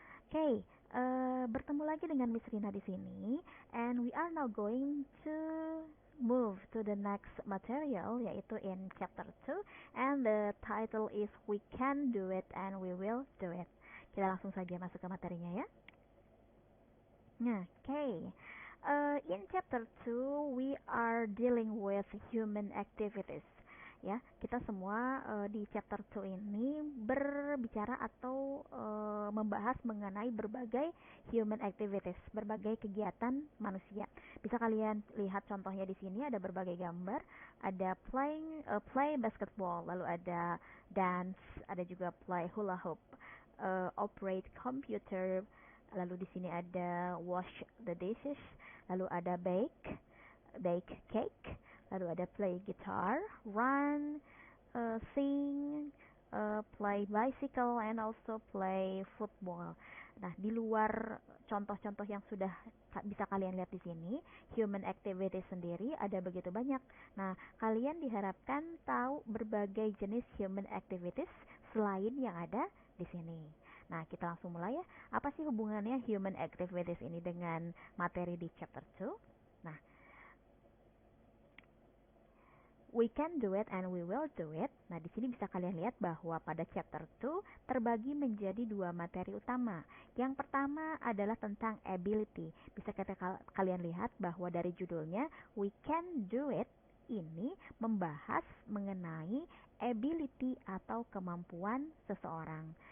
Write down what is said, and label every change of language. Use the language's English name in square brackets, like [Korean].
[English] Okay, [Indonesian] bertemu lagi dengan Miss Rina di sini, [English] and we are now going to move to the next material, [Indonesian] yaitu [English] in chapter 2, and the title is We Can Do It and We Will Do It. [Indonesian] Kita langsung saja masuk ke materinya ya. Nah, okay. [English] In chapter 2, we are dealing with human activities. [Indonesian] Ya, kita semua di chapter 2 ini berbicara atau membahas mengenai berbagai [English] human activities, [Indonesian] berbagai kegiatan manusia. Bisa kalian lihat contohnya di sini, ada berbagai gambar, ada play basketball, lalu ada dance, ada juga play hula hoop, operate computer, lalu di sini ada wash the dishes, lalu ada bake cake, lalu ada play guitar, run, sing, play bicycle, [English] and also play football. [Indonesian] Nah, di luar contoh-contoh yang sudah bisa kalian lihat di sini, human activity sendiri ada begitu banyak. Nah, kalian diharapkan tahu berbagai jenis human activities selain yang ada di sini. Nah, kita langsung mulai ya. Apa sih hubungannya human activities ini dengan materi di chapter 2? Nah, [English] we can do it and we will do it. [Indonesian] Nah, di sini bisa kalian lihat bahwa pada chapter 2 terbagi menjadi dua materi utama. Yang pertama adalah tentang ability. Bisa kalian lihat bahwa dari judulnya We Can Do It ini membahas mengenai ability atau kemampuan seseorang.